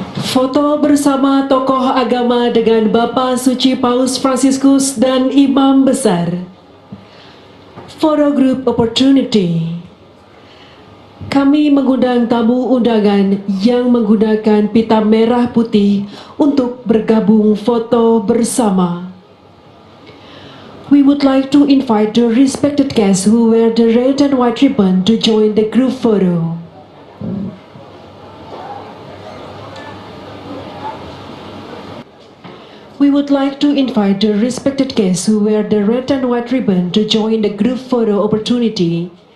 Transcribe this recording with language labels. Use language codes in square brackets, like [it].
[id] Foto bersama tokoh agama dengan Bapak Suci Paus Fransiskus dan Imam Besar. [en] Photo group opportunity. [id] Kami mengundang tamu undangan yang menggunakan pita merah putih untuk bergabung foto bersama. [en] We would like to invite the respected guests who wear the red and white ribbon to join the group photo. We would like to invite the respected guests who wear the red and white ribbon to join the group photo opportunity.